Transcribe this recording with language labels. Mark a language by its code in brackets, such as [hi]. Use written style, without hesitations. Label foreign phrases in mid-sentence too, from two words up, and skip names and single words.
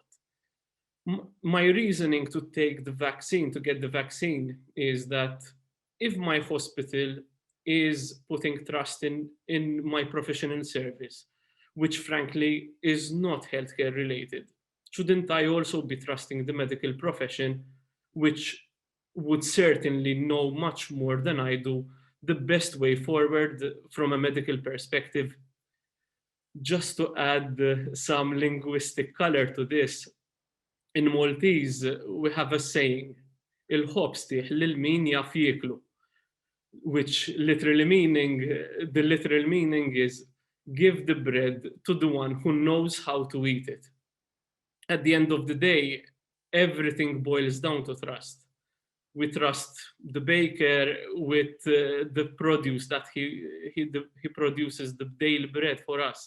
[en] My reasoning to take the vaccine, to get the vaccine, is that if my hospital is putting trust in my professional service, which frankly is not healthcare related, shouldn't I also be trusting the medical profession, which would certainly know much more than I do the best way forward from a medical perspective? Just to add some linguistic color to this, in Maltese, we have a saying, [mt] il-ħobb stieħ lil min jaf jieklu, [en] which the literal meaning is, give the bread to the one who knows how to eat it. At the end of the day, everything boils down to trust. We trust the baker with the produce that he produces, the daily bread for us.